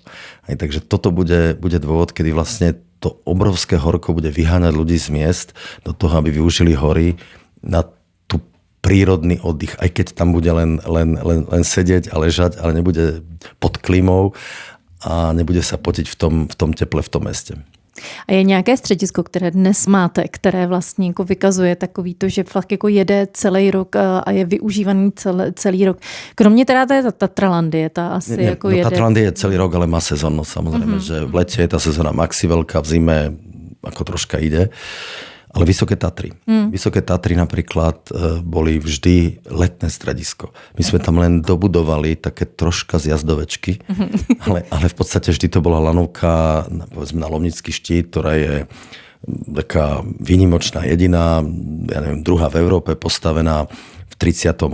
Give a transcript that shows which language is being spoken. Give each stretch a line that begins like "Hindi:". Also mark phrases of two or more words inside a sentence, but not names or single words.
Slovak: Takže toto bude dôvod, kedy vlastne to obrovské horko bude vyháňať ľudí z miest do toho, aby využili hory na tú prírodný oddych. Aj keď tam bude len sedieť a ležať, ale nebude pod klímou a nebude sa potiť v tom teple v tom meste.
Czech: A je nějaké středisko, které dnes máte, které vlastně jako vykazuje takový to, že fakt jako jede celý rok a je využívaný celý rok. Kromě teda té Tatralandie, ta asi jako jede.
Slovak: Tatralandie je celý rok, ale má sezónnosť samozrejme, že v lete je tá sezóna maxi veľká, v zime ako troška ide. Ale Vysoké Tatry. Vysoké Tatry napríklad boli vždy letné stredisko. My sme tam len dobudovali také troška zjazdovečky, ale v podstate vždy to bola lanovka povedzme na Lomnický štít, ktorá je taká výnimočná, jediná, ja neviem, druhá v Európe, postavená v 38.